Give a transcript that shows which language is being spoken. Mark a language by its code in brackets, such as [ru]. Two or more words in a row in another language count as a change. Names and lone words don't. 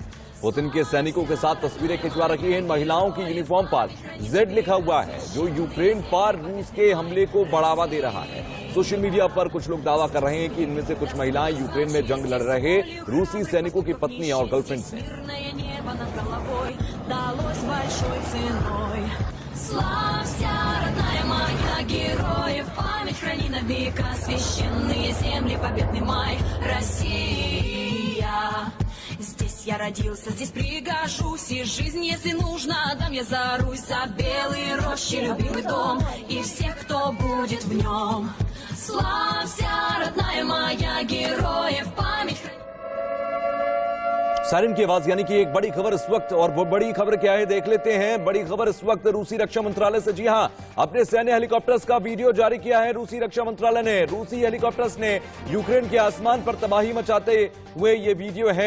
[hi] पुतिन के सैनिकों के साथ तस्वीरें खिंचवा रखी हैं। इन महिलाओं की यूनिफॉर्म पर Z लिखा हुआ है, जो यूक्रेन पर रूस के हमले को बढ़ावा दे रहा है। [en] social media [hi] पर कुछ लोग दावा कर रहे हैं कि इनमें से कुछ महिलाएं यूक्रेन में जंग लड़ रहे रूसी सैनिकों की पत्नी और गर्लफ्रेंड्स हैं। [ru] Здесь я родился, здесь пригожусь, и жизнь, если нужно, дам я за Русь, за белые рощи, любимый дом, и всех, кто будет в нем. Славься, родная моя, героев память. [hi] सायरन की आवाज यानी कि एक बड़ी खबर इस वक्त, और वो बड़ी खबर क्या है देख लेते हैं। बड़ी खबर इस वक्त रूसी रक्षा मंत्रालय से। जी हां, अपने सैन्य हेलीकॉप्टर्स का वीडियो जारी किया है रूसी रक्षा मंत्रालय ने। रूसी हेलीकॉप्टर्स ने यूक्रेन के आसमान पर तबाही मचाते हुए ये वीडियो है।